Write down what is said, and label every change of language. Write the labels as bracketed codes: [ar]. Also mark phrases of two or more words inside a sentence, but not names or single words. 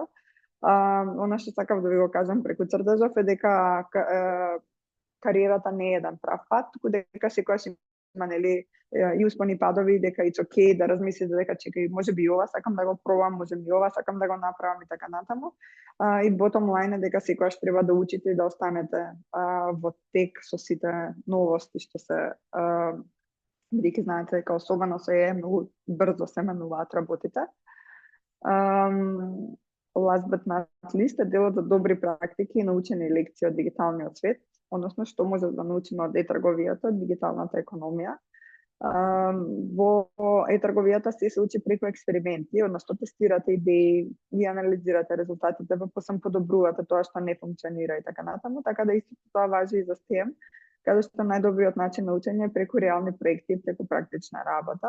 [mk] Она што сакав да ви го кажам преку цртежов е дека кариерата не е еден прав пат, туку дека секогаш има нели и успони падови, дека [en] it's okay [mk] да размислите дека чекај, можеби и ова сакам да го пробам, можеби и ова сакам да го направам и така натаму. И [en] bottom line [mk] е дека секогаш треба да учите и да останете во тек со сите новости што се бидејќи знаете дека особено се е многу брзо се менуваат работите. [en] Last but not least [mk] е делот за добри практики и научени лекции од дигиталниот свет, односно што може да научиме од e-трговијата, од дигиталната економија. Во e-трговијата се учи преку експерименти, односно тестирате идеи, ги анализирате резултатите, па после подобрувате тоа што не функционира и така натаму, така да исто тоа важи и за STEM, каде што најдобриот начин на учење е преку реални проекти и преку практична работа.